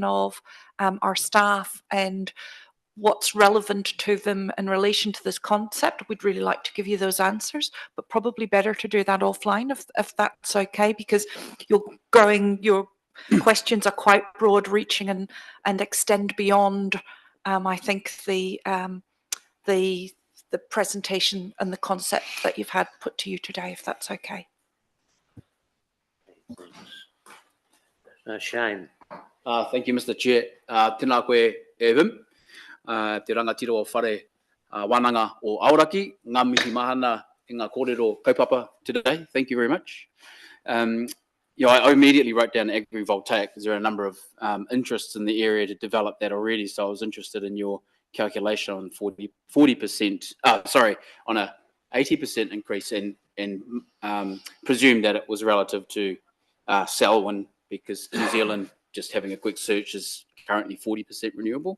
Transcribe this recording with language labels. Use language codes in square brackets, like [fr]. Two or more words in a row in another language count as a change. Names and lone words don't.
[en] of our staff and what's relevant to them in relation to this concept, we'd really like to give you those answers, but probably better to do that offline if that's okay, because your questions are quite broad reaching and extend beyond I think the presentation and the concept that you've had put to you today, if that's okay. Shane. Thank you, Mr. Chair. [mi] Tēnā koe e Wim. Te rangatira o whare wānanga o Aoraki, ngā mihi mahana i ngā kōrero kaupapa today. [en] Thank you very much. You know, I immediately wrote down agrivoltaic because there are a number of interests in the area to develop that already. So I was interested in your calculation on 40%, on a 80% increase, and presumed that it was relative to Selwyn, because New Zealand, just having a quick search, is currently 40% renewable.